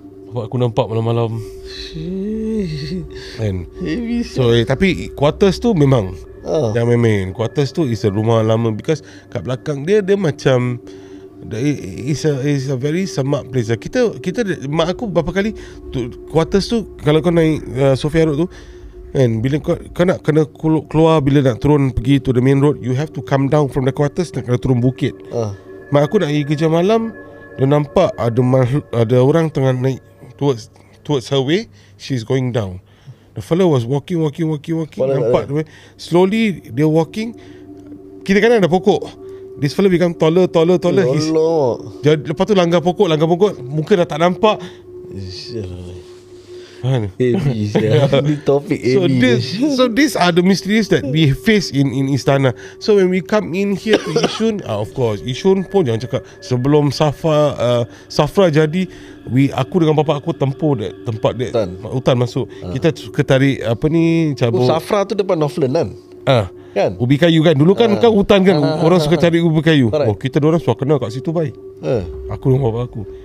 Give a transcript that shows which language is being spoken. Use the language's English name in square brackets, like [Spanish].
[Malay] Bapa aku nampak malam-malam kan. So tapi quarters tu memang jangan main-main. Quarters tu is a rumah lama because kat belakang dia macam [English] is a very semak place. [Malay] Kita mak aku berapa kali tu, quarters tu kalau kau naik Sofia Road tu kan, bila kau nak kena keluar, bila nak turun pergi [English] to the main road, you have to come down from the quarters, [Malay] nak kena turun bukit. Mak aku nak pergi kerja malam, dia nampak ada orang tengah naik towards her way. [English] She's going down. The fella was walking. [Malay] Nampak dia slowly dia walking. Kiri kanan ada pokok. [English] This fella become taller. [Malay] Lepas tu langgar pokok, muka dah tak nampak. Heavy. Ni topik heavy. [English] So these are the mysteries that we face in Istana. So when we come in here to Yishun, of course Yishun [Malay] pun jangan cakap. Sebelum Safra jadi, aku dengan bapa aku tempuh tempat dia hutan masuk. Kita suka tarik cabut. Safra tu depan Northland kan? Kan? Ubi kayu kan. Dulu kan hutan kan. Orang suka cari ubi kayu. Kita orang suka kenal kat situ baik. Aku dengan bapa aku.